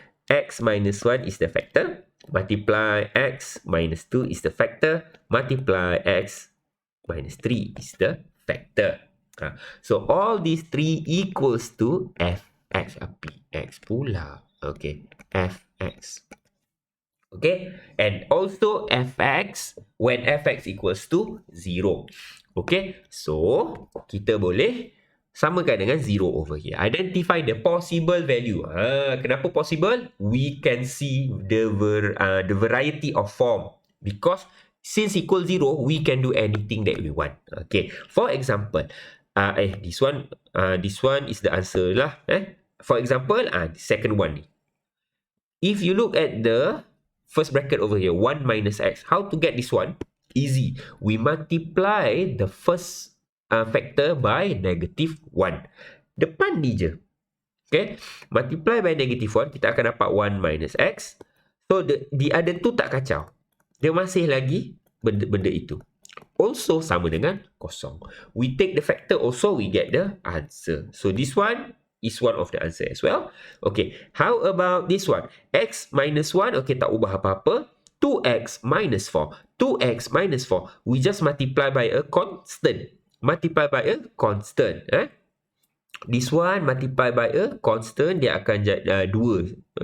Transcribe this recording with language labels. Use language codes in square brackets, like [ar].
[en] X minus 1 is the factor, multiply x minus 2 is the factor, multiply x minus 3 is the factor. So all these three equals to fx. Px pula. Okay, fx. Okay, and also fx when fx equals to 0. [ms] Okay, so kita boleh samakan dengan 0 [en] over here. Identify the possible value. [ms] Kenapa [en] possible? We can see the variety of form. Because since equal 0, we can do anything that we want. Okay. For example, this one is the answer lah. For example, the second one. If you look at the first bracket over here, 1 minus x. How to get this one? Easy. We multiply the first factor by -1. [ms] Depan ni je. [en] Okay, multiply by -1, [ms] kita akan dapat [en] 1 minus x. So, the other two [ms] tak kacau. Dia masih lagi benda itu. Also, sama dengan kosong. [en] We take the factor also, we get the answer. So, this one is one of the answer as well. Okay, how about this one? X minus 1, okay, [ms] tak ubah apa-apa. [en] 2x minus 4. 2x minus 4. We just multiply by a constant. Multiply by a constant. This one multiply by a constant, [ms] dia akan jadi [en] 2.